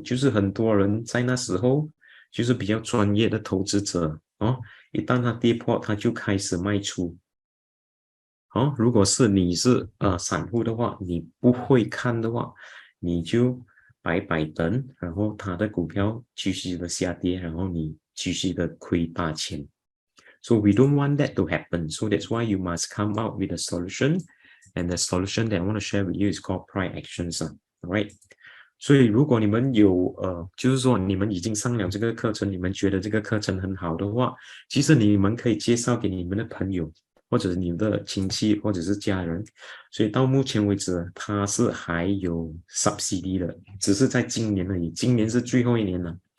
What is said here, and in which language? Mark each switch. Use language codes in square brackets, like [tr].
[zh] 就是很多人在那时候就是比较专业的投资者一旦它跌破，他就开始卖出。如果是你是散户的话，你不会看的话，你就白白等，然后它的股票继续的下跌，然后你继续的亏大钱。 [en] So we don't want that to happen. So that's why you must come out with a solution. And the solution that I want to share with you is called price actions. Alright. [zh] 所以如果你们有就是说你们已经上了这个课程，你们觉得这个课程很好的话，其实你们可以介绍给你们的朋友，或者是你的亲戚，或者是家人。所以到目前为止，它是还有 subsidy 的，只是在今年而已，今年是最后一年了。